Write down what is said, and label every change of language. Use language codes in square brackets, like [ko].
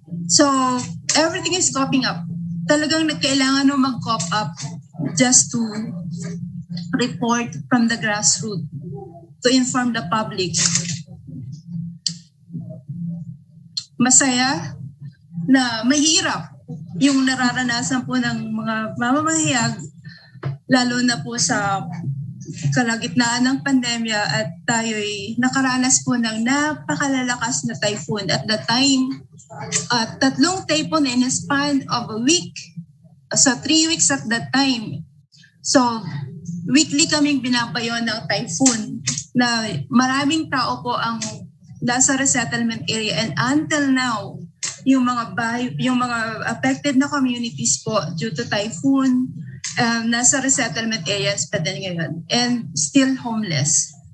[en] So everything is coping up. [tl] Talagang nagkailangan ng mag-cop up [en] just to report from the grassroots, to inform the public. [tl] Masaya na mahirap yung nararanasan po ng mga mamamahayag, lalo na po sa kalagitnaan ng pandemya at tayo'y nakaranas po ng napakalalakas na typhoon. [en] At the time, 3 typhoon in a span of a week. So 3 weeks at that time. So weekly [tl] kaming binabayon ng typhoon na maraming tao po ang nasa [en] resettlement area, and until now, yung mga affected na communities po due to typhoon, nasa resettlement areas [tl] pa din ngayon [en] and still homeless.